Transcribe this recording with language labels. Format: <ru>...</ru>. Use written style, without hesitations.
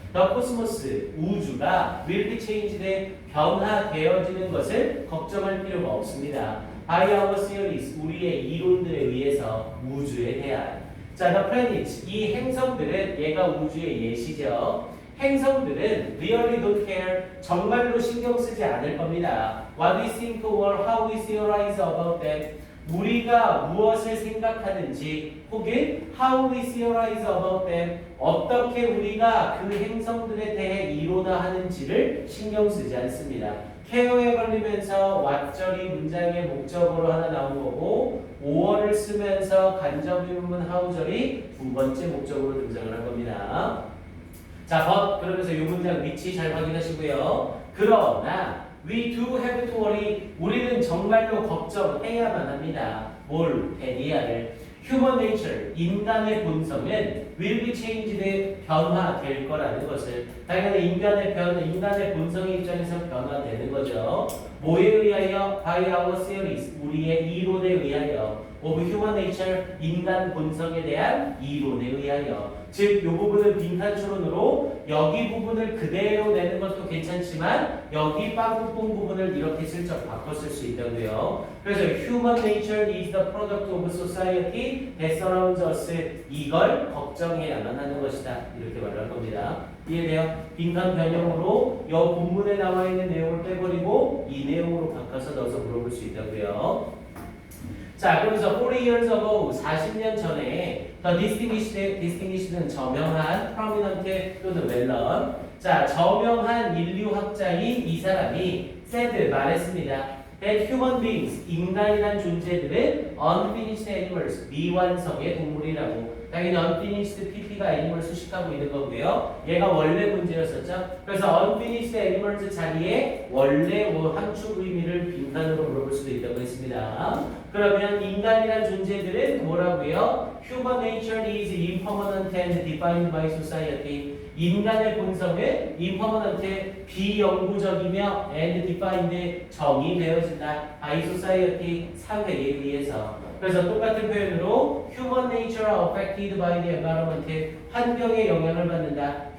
<en>The cosmos,</en> <ko>우주가</ko> <en>will be changed,</en> <ko>변화되어지는 것을 걱정할 필요가 없습니다.</ko> <en>By our theories,</en> <ko>우리의 이론들에 의해서 우주에 대한. 자, the planets, 이 행성들은 얘가 우주의 예시죠. 행성들은</ko> <en>really don't care,</en> <ko>정말로 신경 쓰지 않을 겁니다.</ko> <en>What we think or how we theorize about them,</en> <ko>우리가 무엇을 생각하는지 혹은</ko> <en>how we theorize about them,</en> <ko>어떻게 우리가 그 행성들에 대해 이론화하는지를 신경 쓰지 않습니다. care에 걸리면서 왓절이 문장의 목적어로 하나 나온 거고 5어를 쓰면서 간접유문 how절이 두 번째 목적으로 등장을 한 겁니다. 자, but 그러면서 이 문장 위치 잘 확인하시고요. 그러나</ko> <en>we do have to worry,</en> <ko>우리는 정말로 걱정해야만 합니다. 뭘? 베니아를.</ko> <en>human nature,</en> <ko>인간의 본성은</ko> <en>will be changed,</en> <ko>변화될 거라는 것을. 당연히 인간의 본성의 입장에서 변화되는 거죠. 뭐에 의하여?</ko> <en>by our theories,</en> <ko>우리의 이론에 의하여.</ko> <en>of human nature,</en> <ko>인간 본성에 대한 이론에 의하여. 즉, 이 부분은 빈칸 추론으로 여기 부분을 그대로 내는 것도 괜찮지만 여기 빵꾸뽕 부분을 이렇게 슬쩍 바꿔 쓸 수 있다고요.</ko> <en>그래서 human nature is the product of society that surrounds us.</en> <ko>이걸 걱정해야만 하는 것이다. 이렇게 말을 할 겁니다. 이해돼요? 빈칸 변형으로 이 본문에 나와 있는 내용을 빼버리고 이 내용으로 바꿔서 넣어서 물어볼 수 있다고요. 자, 그러면서</ko> <en>40 years ago,</en> <ko>40년 전에 the distinguished는 저명한, prominent 또는 well-known. 자, 저명한 인류학자인 이 사람이 said, 말했습니다.</ko> <en>that human beings,</en> <ko>인간이란 존재들은</ko> <en>unfinished animals,</en> <ko>미완성의 동물이라고. 당연히 unfinished pp가 애니멀 수식하고 있는 거고요. 얘가 원래 문제였었죠. 그래서 unfinished animals 자리에 원래 함축 의미를 빈칸으로 물어볼 수도 있다고 했습니다. 그러면 인간이란 존재들은 뭐라고요?</ko> <en>Human nature is impermanent and defined by society.</en> <ko>인간의 본성은 impermanent, 비영구적이며</ko> <en>and defined,</en> <ko>정의되어진다.</ko> <en>by society,</en> <ko>사회에 의해서. 그래서 똑같은 표현으로</ko> <en>human nature affected by the environment,</en> <ko>환경에 영향을 받는다.</ko>